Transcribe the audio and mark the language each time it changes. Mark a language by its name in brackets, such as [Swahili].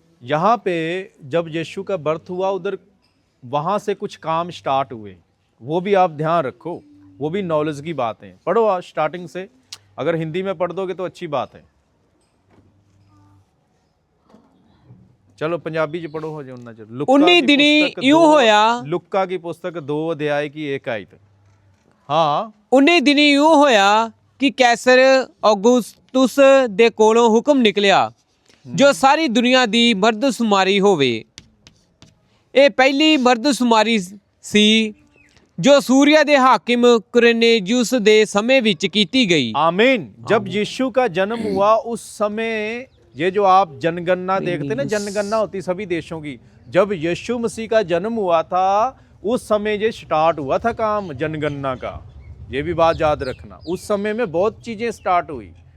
[Hindi] यहाँ पे जब यीशु का बर्थ हुआ, उधर वहाँ से कुछ काम स्टार्ट हुए, वो भी आप ध्यान रखो, वो भी नॉलेज की बात है। पढ़ो आप स्टार्टिंग से, अगर हिंदी में पढ़ दोगे तो अच्छी बात है। चलो पंजाबी च पढ़ो, हो जाना चलो। [Punjabi] 19 ਦਿਨੀ ਇਉਂ ਹੋਇਆ, [Hindi] लुक्का की पुस्तक 2 अध्याय की 1 आयत। हाँ, [Punjabi] 19 ਦਿਨੀ ਇਉਂ ਹੋਇਆ ਕਿ ਕੈਸਰ ਔਗੁਸਤੁਸ ਦੇ ਕੋਲੋਂ ਹੁਕਮ ਨਿਕਲਿਆ ਜੋ ਸਾਰੀ ਦੁਨੀਆ ਦੀ ਮਰਦਸ਼ੁਮਾਰੀ ਹੋਵੇ। ਇਹ ਪਹਿਲੀ ਮਰਦਸ਼ੁਮਾਰੀ ਸੀ ਜੋ सूरिया ਦੇ हाकिम कुरनेलियुस ਦੇ समय ਵਿੱਚ ਕੀਤੀ गई। [Hindi] आमीन। जब यीशु का जन्म हुआ उस समय, ये जो आप जनगणना देखते ना, जनगणना होती सभी देशों की, जब यीशु मसीह का जन्म हुआ था उस समय ये स्टार्ट हुआ था काम जनगणना का। ये भी बात याद रखना, उस समय में बहुत चीज़ें स्टार्ट हुई।